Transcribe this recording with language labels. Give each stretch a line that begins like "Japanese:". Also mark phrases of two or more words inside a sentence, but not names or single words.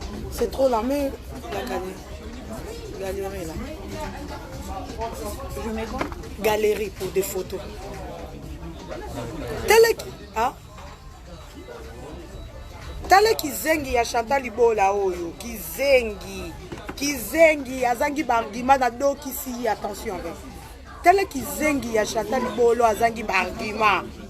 French: C'est trop là, mais la galerie. Galerie, là. Je mets quoi ? Galerie pour des photos.
Lingala: Tala ki-, ah ? Tala kizengi ya Chantal Libola oyo. Kizengi. Kizengi, azangi bargima na do kisi,
French: attention avec.
Lingala: Tala kizengi ya Chantal Libola, azangi bargima.